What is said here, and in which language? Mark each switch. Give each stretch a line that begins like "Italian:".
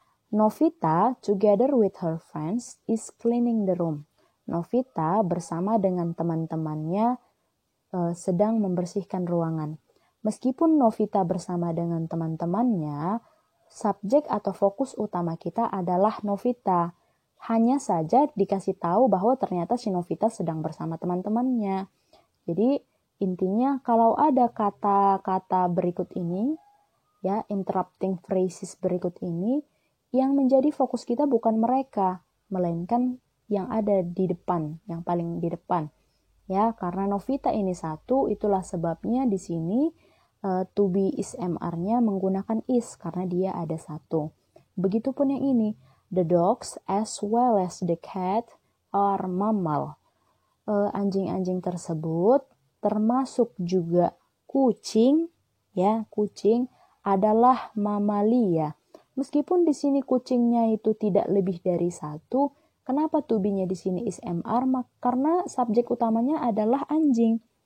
English: Novita, together with her friends, is cleaning the room.
Indonesian: Novita bersama dengan teman-temannya sedang membersihkan ruangan. Meskipun Novita bersama dengan teman-temannya, subjek atau fokus utama kita adalah Novita. Hanya saja dikasih tahu bahwa ternyata si Novita sedang bersama teman-temannya. Jadi intinya kalau ada kata-kata berikut ini, ya interrupting phrases berikut ini, yang menjadi fokus kita bukan mereka, melainkan yang ada di depan, yang paling di depan. Ya, karena Novita ini satu, itulah sebabnya di sini to be is MR-nya menggunakan is karena dia ada satu. Begitupun yang ini,
English: the dogs as well as the cat are mammal.
Indonesian: Anjing-anjing tersebut termasuk juga kucing, ya, kucing adalah mamalia. Meskipun di sini kucingnya itu tidak lebih dari satu, kenapa to be-nya di sini is MR? Karena subjek utamanya adalah anjing.